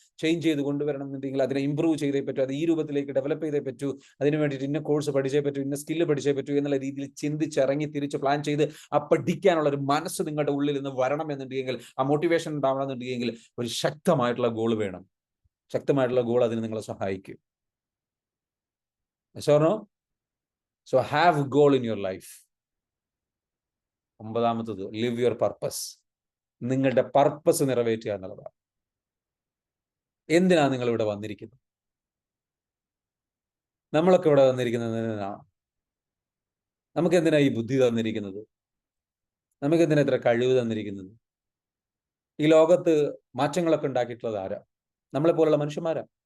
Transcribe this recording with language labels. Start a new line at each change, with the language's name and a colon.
Malayalam: Change ചെയ്ത് കൊണ്ടുവരണം എന്നുണ്ടെങ്കിൽ അതിനെ ഇമ്പ്രൂവ് ചെയ്തേ പറ്റൂ, അത് ഈ രൂപത്തിലേക്ക് ഡെവലപ്പ് ചെയ്തേ പറ്റൂ, അതിന് വേണ്ടിയിട്ട് ഇന്ന കോഴ്സ് പഠിച്ചേ പറ്റൂ, ഇന്ന സ്കില്ല് പഠിച്ചേ പറ്റൂ എന്നുള്ള രീതിയിൽ ചിന്തിച്ചിറങ്ങി തിരിച്ച് പ്ലാൻ ചെയ്ത് ആ പഠിക്കാനുള്ള ഒരു മനസ്സ് നിങ്ങളുടെ ഉള്ളിൽ നിന്ന് വരണം എന്നുണ്ടെങ്കിൽ, ആ മോട്ടിവേഷൻ ഉണ്ടാവണം എന്നുണ്ടെങ്കിൽ ഒരു ശക്തമായിട്ടുള്ള ഗോൾ വേണം. ശക്തമായിട്ടുള്ള ഗോൾ അതിന് നിങ്ങളെ സഹായിക്കും.
English: So have a goal in your life. 9ാമത്തത്, live your purpose.
Malayalam: നിങ്ങളുടെ പർപ്പസ് നിറവേറ്റുക എന്നുള്ളതാണ്. എന്തിനാണ് നിങ്ങൾ ഇവിടെ വന്നിരിക്കുന്നത്? നമ്മളൊക്കെ ഇവിടെ വന്നിരിക്കുന്നത് എന്തിനാണ്? നമുക്ക് എന്തിനാ ഈ ബുദ്ധി തന്നിരിക്കുന്നത്? നമുക്ക് എന്തിനാ ഇത്ര കഴിവ് തന്നിരിക്കുന്നത്? ഈ ലോകത്ത് മാറ്റങ്ങളൊക്കെ ഉണ്ടാക്കിയിട്ടുള്ളത് ആരാ? നമ്മളെ പോലുള്ള മനുഷ്യന്മാരാ.